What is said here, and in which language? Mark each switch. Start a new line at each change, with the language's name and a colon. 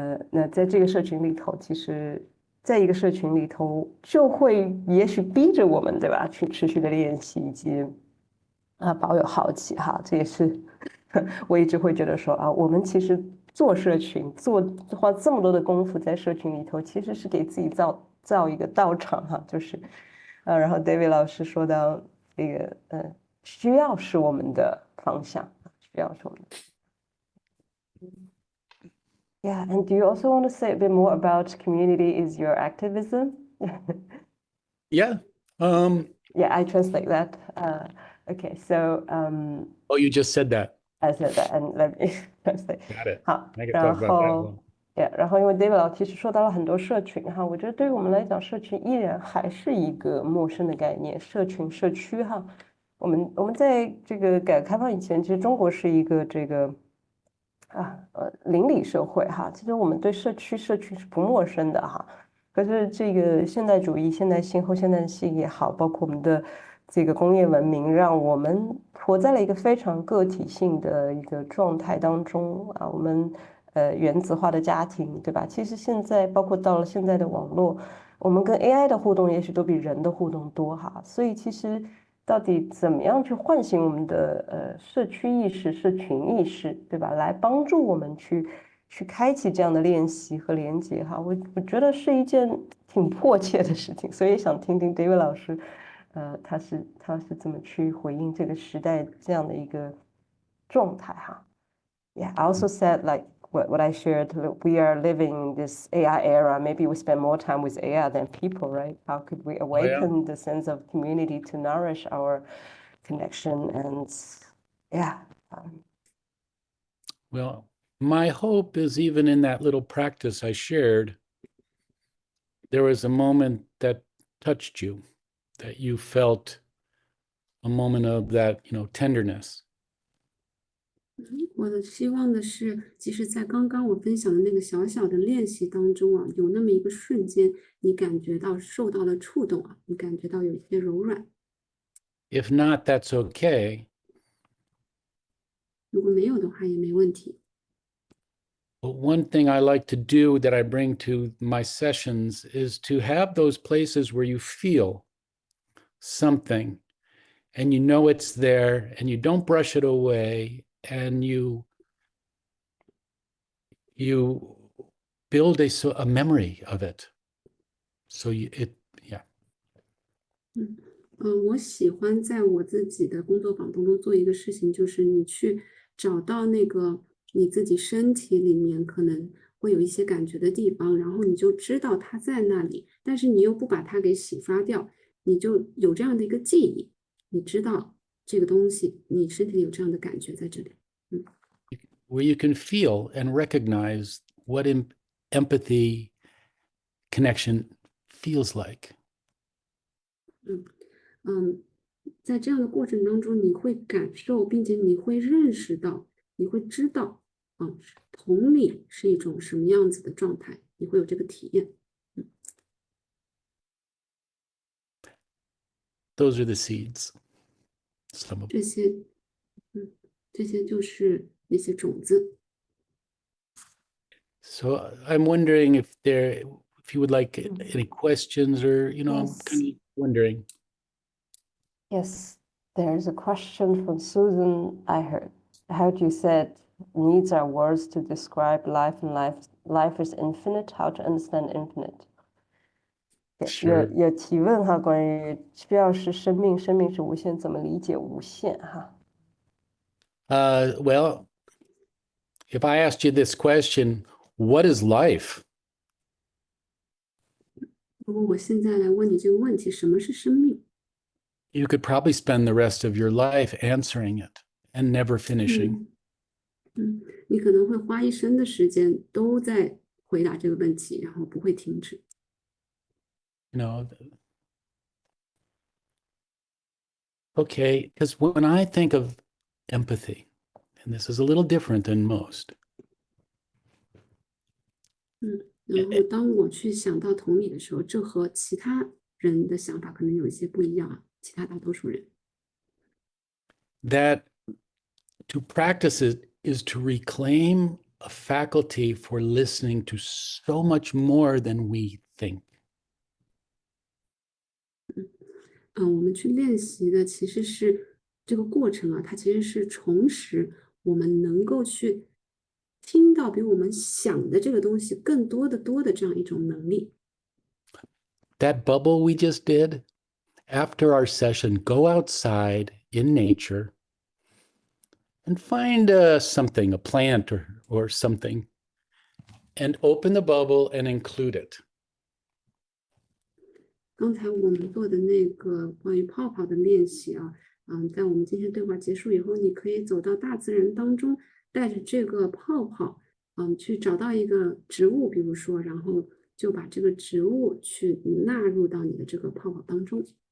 Chinese: 那在这个社群里头，其实在一个社群里头就会也许逼着我们对吧，去持续的练习以及保有好奇哈，这也是我一直会觉得说我们其实做社群花这么多的功夫在社群里头，其实是给自己造一个道场哈，就是然后 David 老师说到这个需要是我们的方向，需要是我们的。
English: Yeah, and do you also want to say a bit more about community is your activism? Yeah. Yeah, I translate that. Okay, so Oh, you just said that. I said that, and let me translate. Got it.
Chinese: 好，
English: I can
Chinese: 然
English: talk about that
Chinese: 后
English: one.
Chinese: 然后因为 David 老其实说到了很多社群哈，我觉得对于我们来讲，社群依然还是一个陌生的概念，社群、社区哈。我们在这个改革开放以前，其实中国是一个这个邻里社会哈，其实我们对社区是不陌生的哈。可是这个现代主义、现代性、后现代性也好，包括我们的这个工业文明，让我们活在了一个非常个体性的一个状态当中啊。我们原子化的家庭，对吧？其实现在包括到了现在的网络，我们跟 AI 的互动也许都比人的互动多哈。所以其实到底怎么样去唤醒我们的社区意识、社群意识，对吧？来帮助我们去开启这样的练习和连接哈。我觉得是一件挺迫切的事情，所以想听听 David 老师，他是怎么去回应这个时代这样的一个状态哈。
English: Yeah, I also said like what I shared, we are living in this AI era. Maybe we spend more time with AI than people, right? How could we awaken the sense of community to nourish our connection? And yeah. Well, my hope is even in that little practice I shared, there was a moment that touched you, that you felt a moment of that, tenderness.
Chinese: 我的希望的是，即使在刚刚我分享的那个小小的练习当中啊，有那么一个瞬间，你感觉到受到了触动啊，你感觉到有一些柔软。
English: If not, that's okay.
Chinese: 如果没有的话，也没问题。
English: But one thing I like to do that I bring to my sessions is to have those places where you feel something and you know it's there and you don't brush it away and you build a memory of it. So yeah.
Chinese: 我喜欢在我自己的工作坊当中做一个事情，就是你去找到那个你自己身体里面可能会有一些感觉的地方，然后你就知道它在那里，但是你又不把它给洗刷掉，你就有这样的一个记忆，你知道这个东西，你身体里有这样的感觉在这里。
English: Where you can feel and recognize what empathy connection feels like.
Chinese: 在这样的过程当中，你会感受，并且你会认识到，你会知道，同理是一种什么样子的状态，你会有这个体验。
English: Those are the seeds. Some of
Chinese: 这些就是那些种子。
English: So I'm wondering if you would like any questions or, I'm Yes. kind of wondering. Yes, there's a question from Susan. I heard you said needs are words to describe life, and life is infinite. How to understand infinite? Sure.
Chinese: 有提问哈，关于需要是生命，生命是无限，怎么理解无限哈？
English: Well, if I asked you this question, what is life?
Chinese: 如果我现在来问你这个问题，什么是生命？
English: You could probably spend the rest of your life answering it and never finishing.
Chinese: 你可能会花一生的时间都在回答这个问题，然后不会停止。
English: Okay, because when I think of empathy, and this is a little different than most.
Chinese: 然后当我去想到同理的时候，这和其他人的想法可能有一些不一样啊，其他大多数人。
English: That to practice it is to reclaim a faculty for listening to so much more than we think.
Chinese: 我们去练习的其实是这个过程啊，它其实是重拾我们能够去听到比我们想的这个东西更多的这样一种能力。
English: That bubble we just did, after our session, go outside in nature and find something, a plant or something, and open the bubble and include it.
Chinese: 刚才我们做的那个关于泡泡的练习啊，在我们今天对话结束以后，你可以走到大自然当中，带着这个泡泡，去找到一个植物，比如说，然后就把这个植物去纳入到你的这个泡泡当中。